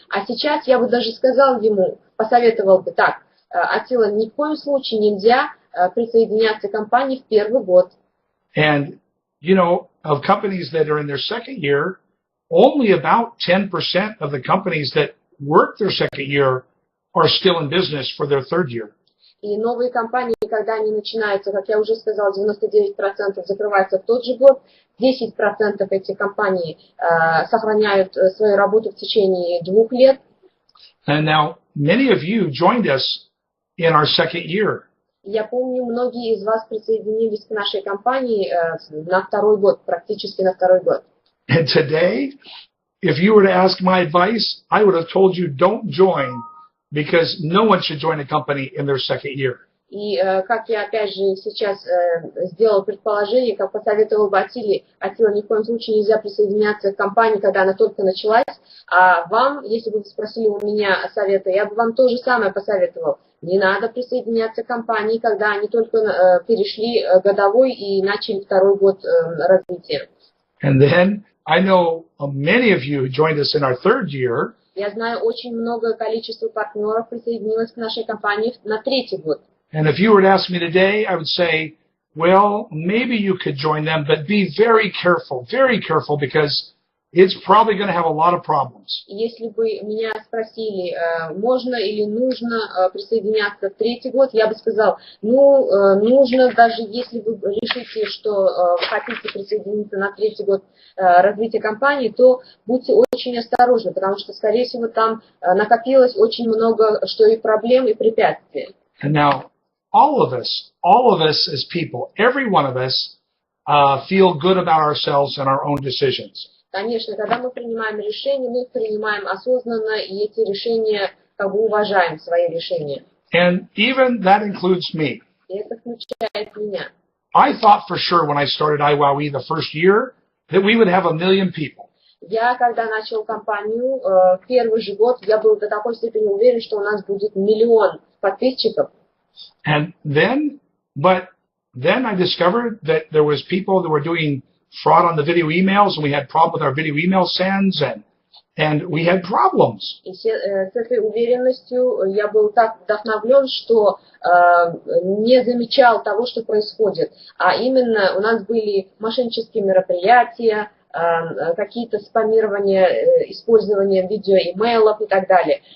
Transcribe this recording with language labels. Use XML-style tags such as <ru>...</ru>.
<ru>А сейчас я бы даже сказал ему, посоветовал бы так: Аттила, ни в коем случае нельзя присоединяться к компании в первый год.</ru> <en>And, of companies that are in their second year, only about 10% of the companies that work their second year are still in business for their third year.</en> <ru>И новые компании, когда они начинаются, как я уже сказала, 99% закрываются в тот же год, 10% этих компаний сохраняют свою работу в течение 2 лет.</ru> <en>And now, many of you joined us in our second year.</en> <ru>Я помню, многие из вас присоединились к нашей компании на второй год, практически на второй год.</ru> <en>And today, if you were to ask my advice, I would have told you don't join because no one should join a company in their second year.</en> <ru>И как я опять же сейчас сделал предположение, как посоветовал бы Аттила, ни в коем случае нельзя присоединяться к компании, когда она только началась. А вам, если бы вы спросили у меня совета, я бы вам то же самое посоветовал. Не надо присоединяться к компании, когда они только перешли годовой и начали второй год развития.</ru> <en>And then I know many of you who joined us in our third year.</en> <ru>Я знаю, очень много количества партнеров присоединилось к нашей компании на третий год.</ru> <en>And if you were to ask me today, I would say, well, maybe you could join them, but be very careful, because it's probably going to have a lot of problems.</en> <ru>Если бы меня спросили, можно или нужно присоединяться в третий год, я бы сказал, нужно, даже если вы решите, что хотите присоединиться на третий год развития компании, то будьте очень осторожны, потому что, скорее всего, там накопилось очень много что и проблем, и препятствий.</ru> <en>And now, all of us as people, every one of us feel good about ourselves and our own decisions.</en> <ru>Конечно, когда мы принимаем решения, мы их принимаем осознанно, и эти решения, уважаем свои решения.</ru> <en>And even that includes me.</en> <ru>И это включает меня.</ru> <en>I thought for sure when I started iWowWe the first year that we would have 1 million people.</en> <ru>Я, когда начал компанию, первый же год, я был до такой степени уверен, что у нас будет 1 миллион подписчиков.</ru> <en>And then I discovered that there was people that were doing fraud on the video emails, and we had problems with our video email sends, and we had problems.</en> <ru>И с этой уверенностью я был так вдохновлен, что не замечал того, что происходит. А именно у нас были мошеннические мероприятия, какие-то спамирования, использование видеоимейлов и так далее.</ru>